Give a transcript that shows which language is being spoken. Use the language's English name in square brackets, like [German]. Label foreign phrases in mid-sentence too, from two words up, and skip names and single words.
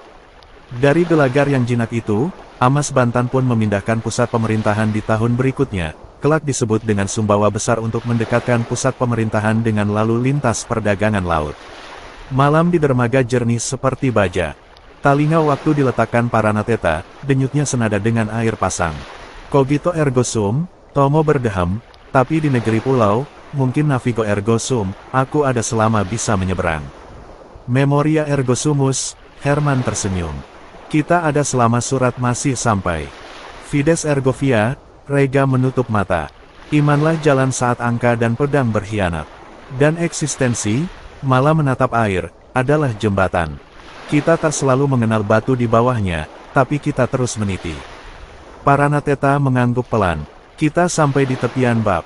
[Indonesian] Dari gelagar yang jinak itu, Amas Bantan pun memindahkan pusat pemerintahan di tahun berikutnya, kelak disebut dengan Sumbawa Besar untuk mendekatkan pusat pemerintahan dengan lalu lintas perdagangan laut. Malam di dermaga jernih seperti baja. Talinga waktu diletakkan Paranateta, denyutnya senada dengan air pasang. [Latin] Cogito ergo sum, [Indonesian] Tomo berdeham, tapi di negeri pulau, mungkin [Latin] navigo ergo sum, [Indonesian] aku ada selama bisa menyeberang. [Latin] Memoria ergo sumus, [Indonesian] Herman tersenyum. Kita ada selama surat masih sampai. [Latin] Fides ergo via, [Indonesian] Rega menutup mata. Imanlah jalan saat angka dan pedang berkhianat. Dan eksistensi, malah menatap air, adalah jembatan. Kita tak selalu mengenal batu di bawahnya, tapi kita terus meniti. Paranateta mengangguk pelan. Kita sampai di tepian bab.